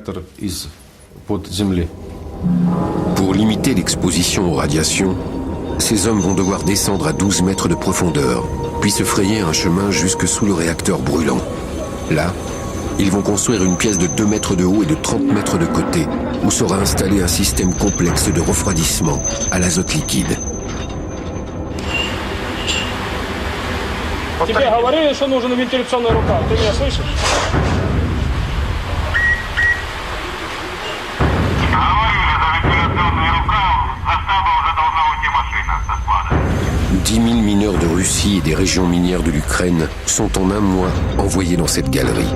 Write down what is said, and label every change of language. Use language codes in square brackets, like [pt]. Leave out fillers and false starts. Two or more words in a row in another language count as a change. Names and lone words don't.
[fr] Pour limiter l'exposition aux radiations, ces hommes vont devoir descendre à 12 mètres de profondeur, puis se frayer un chemin jusque sous le réacteur brûlant. Là, ils vont construire une pièce de 2 mètres de haut et de 30 mètres de côté, où sera installé un système complexe de refroidissement à l'azote liquide. [ru] Тебе говорили, что нужен вентиляционный рукав. Ты меня слышишь? [fr] 10 000 mineurs de Russie et des régions minières de l'Ukraine sont en un mois envoyés dans cette galerie.